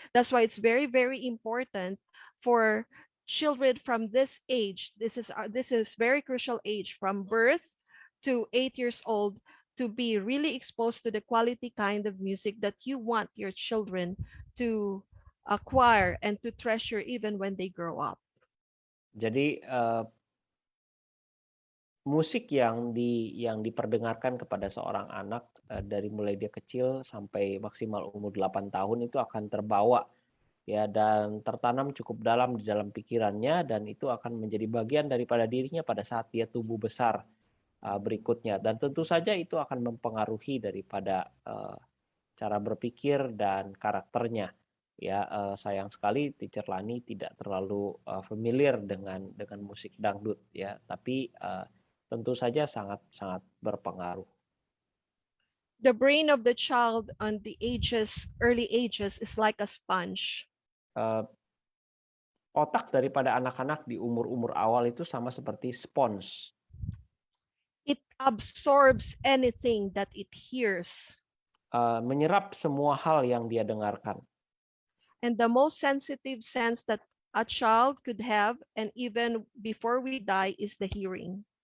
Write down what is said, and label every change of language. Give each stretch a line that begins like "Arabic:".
English: That's why it's very, very important for children from this age. This is very crucial age from birth to 8 years old to be really exposed to the quality kind of music that you want your children to acquire and to treasure even when they grow up.
Indonesian: Jadi musik yang diperdengarkan kepada seorang anak dari mulai dia kecil sampai maksimal umur 8 tahun itu akan terbawa ya dan tertanam cukup dalam di dalam pikirannya dan itu akan menjadi bagian daripada dirinya pada saat dia tumbuh besar berikutnya dan tentu saja itu akan mempengaruhi daripada cara berpikir dan karakternya. Ya, sayang sekali Teacher Lani tidak terlalu familiar dengan musik dangdut ya, tapi tentu saja sangat berpengaruh.
English: The brain of the child on the early ages is like a sponge.
Indonesian: Otak daripada anak-anak di umur-umur awal itu sama seperti sponge.
English: It absorbs anything that it hears.
Indonesian: Menyerap semua hal yang dia dengarkan.
English: And the most sensitive sense that a child could have, and even before we die, is the hearing.